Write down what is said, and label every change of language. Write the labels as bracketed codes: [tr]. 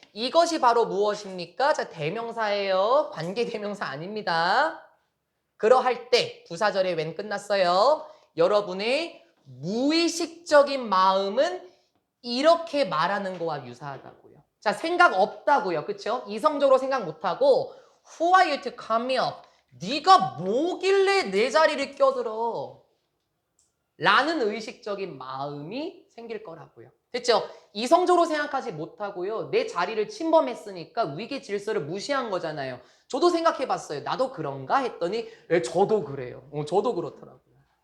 [ko] 이것이 바로 무엇입니까? 자, 대명사예요. 관계 대명사 아닙니다. 그러할 때 부사절에 when 끝났어요. 여러분의 무의식적인 마음은 이렇게 말하는 거와 유사하다고요. 자, 생각 없다고요. 그렇죠? 이성적으로 생각 못하고 [en] Who are you to come up? [ko] 네가 뭐길래 내 자리를 껴들어? 라는 의식적인 마음이 생길 거라고요. 됐죠? 이성적으로 생각하지 못하고요. 내 자리를 침범했으니까 위계 질서를 무시한 거잖아요. 저도 생각해 봤어요. 나도 그런가? 했더니 저도 그래요. 저도 그렇더라고요.